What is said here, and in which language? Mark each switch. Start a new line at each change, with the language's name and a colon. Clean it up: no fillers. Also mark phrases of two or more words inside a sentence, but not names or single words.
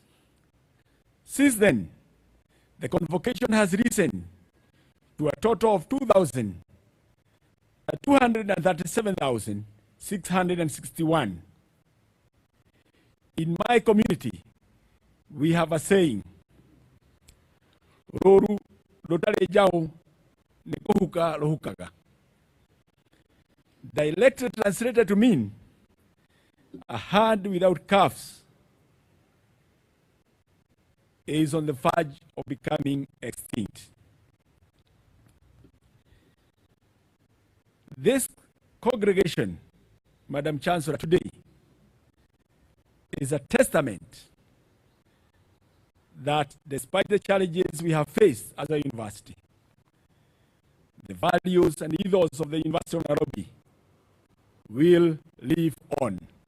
English: Since then, the convocation has risen to a total of 237,661. In my community, we have a saying,
Gusii: Roru rotare jau nekuhuka rohukaga.
English: Directly translated to mean a hand without cuffs is on the verge of becoming extinct. This congregation, Madam Chancellor, today is a testament that despite the challenges we have faced as a university, the values and ethos of the University of Nairobi will live on.